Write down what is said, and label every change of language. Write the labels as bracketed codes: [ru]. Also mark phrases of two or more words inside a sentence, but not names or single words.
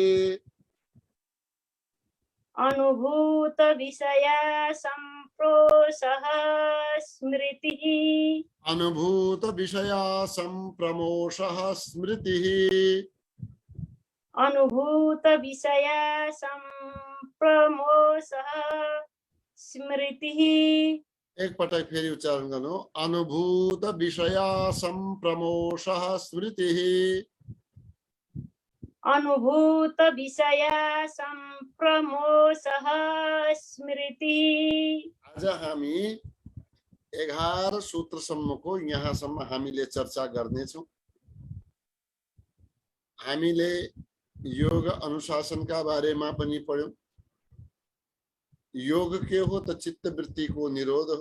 [sa] अनुभूत विषया संप्रोषः स्मृतिः अनुभूत विषया संप्रमोषः स्मृतिः अनुभूत विषया संप्रमोषः स्मृतिः। [ne] एक पटक फेरि उच्चारण गर्नु [sa] अनुभूत विषया संप्रमोषः स्मृतिः अनुभूत विषया संप्रमोषः स्मृतिः। [ne] आज हामी 11 सूत्रसम्मको यहाँसम्म हामीले चर्चा गर्नेछौँ। हामीले योग अनुशासनका बारेमा पनि पढ्यौं। योग के हो त चित्तवृत्ति को निरोध हो।